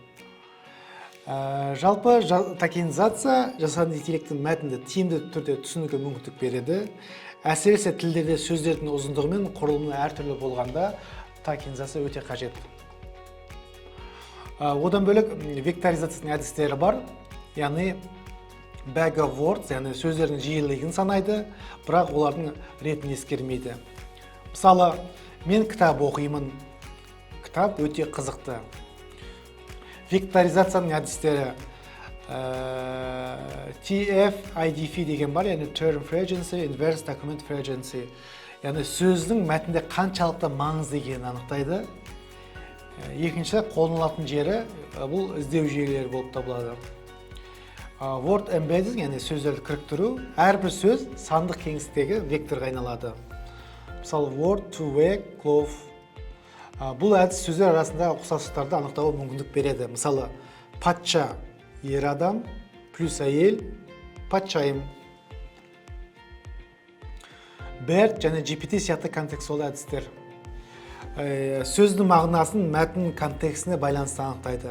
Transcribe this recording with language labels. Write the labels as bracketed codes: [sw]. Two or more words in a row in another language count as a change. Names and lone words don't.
[kk] Жалпы токенизация жасанды интеллекттің мәтінді тиімді түрде түсінуге мүмкіндік береді. Әсіресе тілдерде сөздердің ұзындығы мен құрылымы әртүрлі болғанда токенизация өте қажет. Одан бөлек векторизацияның әдістері бар. [en] Яғни bag of words, [kk] яғни сөздердің жиілігін санайды, бірақ олардың ретін ескермейді. Мысалы, мен кітап оқимын. Кітап өте қызықты. Векторизацияның әдістері TF-IDF деген бар, яғни [en] term frequency, inverse document frequency. [kk] Яғни сөздің мәтінде қаншалықты маңызды екенін анықтайды. Екінші қолданылатын жері бұл іздеу жүйелері болып табылады. [en] Word embedding, [kk] яғни сөздерді кіріктіру, әрбір сөз сандық кеңістіктегі векторға айналады. Мысалы, word, to, wake, clove. Бұл әдіс сөздер арасында ұқсастықтарды анықтауға мүмкіндік береді. Мысалы, патша ер адам плюс әйел патшайым. BERT және GPT сияқты контекстуалды әдістер. Сөздің мағынасын мәтін контекстіне байланысты анықтайды.